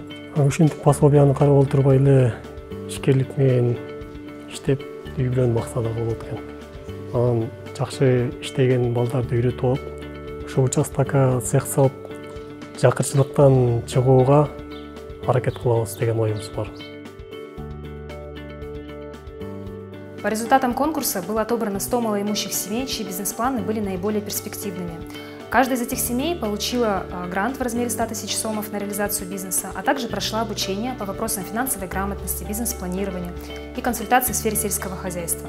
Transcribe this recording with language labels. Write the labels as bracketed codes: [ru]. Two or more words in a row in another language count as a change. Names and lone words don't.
[ky] Ушинтип пособияны карап отурбай эле ишкерлик менен иштеп, үй бүлөнү максаты болот экен. Анан жакшы иштеген балдарды үйрөтүп алып, ошо участокко цех салып, жакырчылыктан чыгууга аракет кылабыз деген оюбуз бар. [ru] По результатам конкурса было отобрано 100 малоимущих семей, чьи бизнес-планы были наиболее перспективными. Каждая из этих семей получила грант в размере 100 000 сомов на реализацию бизнеса, а также прошла обучение по вопросам финансовой грамотности, бизнес-планирования и консультаций в сфере сельского хозяйства.